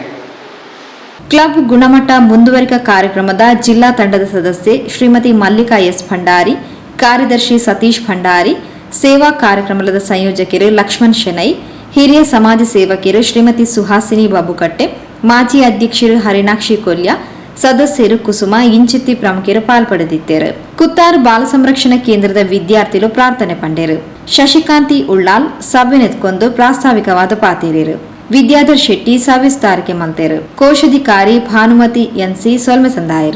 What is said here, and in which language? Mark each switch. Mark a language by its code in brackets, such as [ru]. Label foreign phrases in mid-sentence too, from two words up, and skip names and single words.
[tcy] ಕ್ಲಬ್ ಗುಣಮಟ್ಟ ಮುಂದುವರಿಕಾ ಕಾರ್ಯಕ್ರಮದ ಜಿಲ್ಲಾ ತಂಡದ ಸದಸ್ಯೆ ಶ್ರೀಮತಿ ಮಲ್ಲಿಕಾ ಎಸ್ ಭಂಡಾರಿ, ಕಾರ್ಯದರ್ಶಿ ಸತೀಶ್ ಭಂಡಾರಿ, ಸೇವಾ ಕಾರ್ಯಕ್ರಮದ ಸಂಯೋಜಕರು ಲಕ್ಷ್ಮಣ್ ಶೆಣೈ, ಹಿರಿಯ ಸಮಾಜ ಸೇವಕರು ಶ್ರೀಮತಿ ಸುಹಾಸಿನಿ ಬಾಬುಕಟ್ಟೆ, ಮಾಜಿ ಅಧ್ಯಕ್ಷರು ಹರಿಣಾಕ್ಷಿ ಕೊಲ್ಯ, ಸದಸ್ಯರು ಕುಸುಮ ಇಂಚಿತ್ತಿ ಪ್ರಮುಖರು ಪಾಲ್ಪಡೆದಿದ್ದರು. ಕುತ್ತಾರು ಬಾಲ ಸಂರಕ್ಷಣಾ ಕೇಂದ್ರದ ವಿದ್ಯಾರ್ಥಿಗಳು ಪ್ರಾರ್ಥನೆ ಪಂಡರು. ಶಶಿಕಾಂತಿ ಉಳ್ಳಾಲ್ ಸಭೆ ನೆತ್ಕೊಂಡು ಪ್ರಾಸ್ತಾವಿಕವಾದ ಪಾತೀರಿರು. ವಿದ್ಯಾಧರ್ ಶೆಟ್ಟಿ ಸವಿಸ್ತಾರಕ್ಕೆ ಮಂತೇರು. ಕೋಶಾಧಿಕಾರಿ ಭಾನುಮತಿ ಎನ್ಸಿ ಸೊಲ್ಮೆ ಸಂದಾಯರು.